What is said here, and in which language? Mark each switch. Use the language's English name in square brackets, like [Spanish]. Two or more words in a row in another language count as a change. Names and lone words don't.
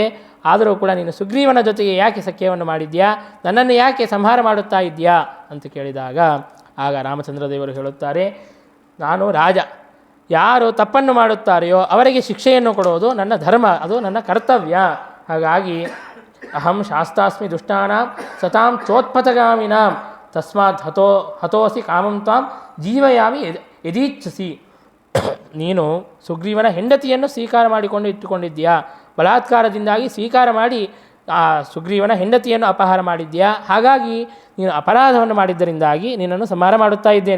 [Kannada] ಆದರೂ ಕೂಡ ನೀನು ಸುಗ್ರೀವನ ಜೊತೆಗೆ ಯಾಕೆ ಸಖ್ಯವನ್ನು ಮಾಡಿದ್ಯಾ? ನನ್ನನ್ನು ಯಾಕೆ ಸಂಹಾರ ಮಾಡುತ್ತಾ ಇದ್ದೀಯಾ ಅಂತ ಕೇಳಿದಾಗ ಆಗ ರಾಮಚಂದ್ರ ದೇವರು ಹೇಳುತ್ತಾರೆ, ನಾನು ರಾಜ, ಯಾರು ತಪ್ಪನ್ನು ಮಾಡುತ್ತಾರೆಯೋ ಅವರಿಗೆ ಶಿಕ್ಷೆಯನ್ನು ಕೊಡುವುದು ನನ್ನ ಧರ್ಮ, ಅದು ನನ್ನ ಕರ್ತವ್ಯ. [Sanskrit] ಹಾಗಾಗಿ ಅಹಂ ಶಾಸ್ತಾಸ್ಮಿ ದುಷ್ಟಾನಾಂ ಸತಾಂ ಚೋತ್ಪಥಗಾಮಿನಾಂ ತಸ್ಮಾತ್ ಹತೋಸಿ ಕಾಮಂ ತ್ವಾಂ ಜೀವಯಾಮಿ ಯದೀಚ್ಛಸಿ. [Kannada] ನೀನು ಸುಗ್ರೀವನ ಹೆಂಡತಿಯನ್ನು ಸ್ವೀಕಾರ ಮಾಡಿಕೊಂಡು ಇಟ್ಟುಕೊಂಡಿದ್ದೀಯಾ, ಬಲಾತ್ಕಾರದಿಂದಾಗಿ ಸ್ವೀಕಾರ ಮಾಡಿ ಆ ಸುಗ್ರೀವನ ಹೆಂಡತಿಯನ್ನು ಅಪಹಾರ ಮಾಡಿದ್ದೀಯಾ. ಹಾಗಾಗಿ ನೀನು ಅಪರಾಧವನ್ನು ಮಾಡಿದ್ದರಿಂದಾಗಿ ನಿನ್ನನ್ನು ಸಂಹಾರ ಮಾಡುತ್ತಾ ಇದ್ದೇನೆ.